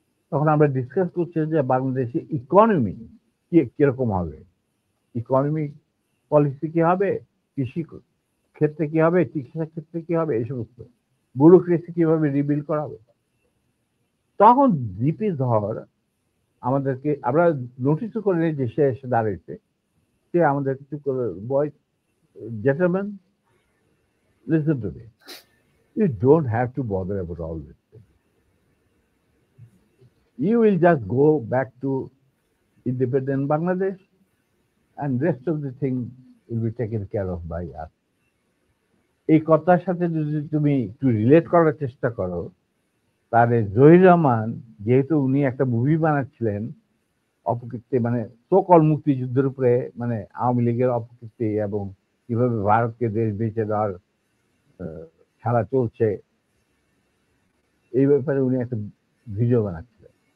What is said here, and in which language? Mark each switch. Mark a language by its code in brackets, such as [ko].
[bn] তখন আমরা ডিসকাস করছি যে বাংলাদেশে ইকোনমি কিরকম হবে, ইকোনমিক পলিসি কি হবে, কৃষি ক্ষেত্রে কি হবে, চিকিৎসা ক্ষেত্রে কি হবে, এই সমস্ত ব্যুরোক্রেসি কিভাবে রিবিল্ড করা হবে। তখন জিপি ধর আমাদেরকে, আমরা নোটিসও করে নিই যে সে এসে দাঁড়িয়েছে, সে আমাদের কিছু করে, [en] Boys, gentlemen, listen to me. You don't have to bother about all this thing. You will just go back to independent Bangladesh and rest of the thing will be taken care of by us. [bn] এই কথার সাথে যদি তুমি একটু relate করার চেষ্টা করো, তাহলে জহির রহমান, যেহেতু উনি একটা মুভি বানাচ্ছিলেন অপকীর্তি, মানে সকল মুক্তিযুদ্ধের উপরে, মানে আওয়ামী লীগের অপকীর্তি এবং কিভাবে ভারতকে দেশ বেঁচে দেওয়ার খেলা চলছে, এই ব্যাপারে উনি একটা ভিডিও বানাচ্ছিলেন।